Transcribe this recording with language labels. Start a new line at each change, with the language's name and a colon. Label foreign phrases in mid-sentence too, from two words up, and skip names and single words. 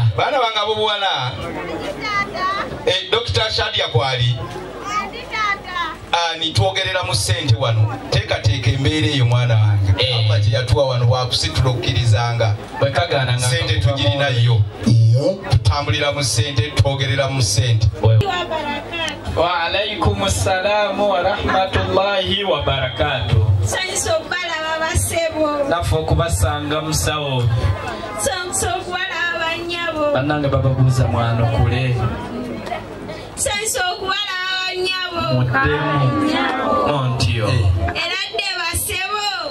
Ganda: Baana bange abobuwala Dr. Shadia kwali nitwogerera mu ssente wano teekateeka embeera eyo mwana wange Allah gye yatuwa wano bwakusitula okkirizanga ssente tugirinayo tutambulira mu ssente twogerera mu ssente.
Arabic: وعليكم السلام ورحمة الله وبركاته.
Ganda: Sanyiza okubalaba basebo. Naffe okubasanga musawo. Sanyiza okubalaba bannyabo. Bannange bababuuza mwana kule. Sanyiza okubalaba bannyabo. Muddemu. Montio. Eradde basebo.